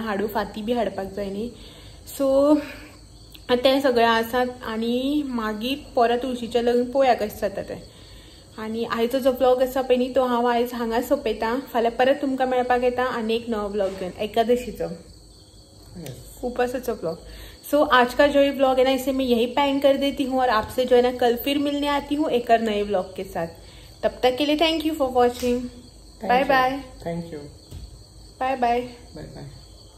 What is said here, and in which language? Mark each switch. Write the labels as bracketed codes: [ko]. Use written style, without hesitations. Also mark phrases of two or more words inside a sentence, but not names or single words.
[kok] हाडू फाती बी हाडपाक जाय न्ही सो ते सगळें आसात आनी मागीर परवा तुळशीचें लग्न पोया कशें जाता तें आनी आयचो जो ब्लॉग आसा पळय न्ही तो हांव आयज हांगा सोंपयतां फाल्यां परत तुमकां मेळपाक येता आनी एक नवो ब्लॉग घेवन एकादशीचो उपासाचो ब्लॉग [hi] सो आज का जो ये ब्लॉग है ना इसे मैं यही पैन कर देती हूँ और आपसे जो है ना कल फिर मिलने आती हूँ एक और नए ब्लॉग के साथ तब तक के लिए [en] thank you for watching bye bye thank you bye bye bye bye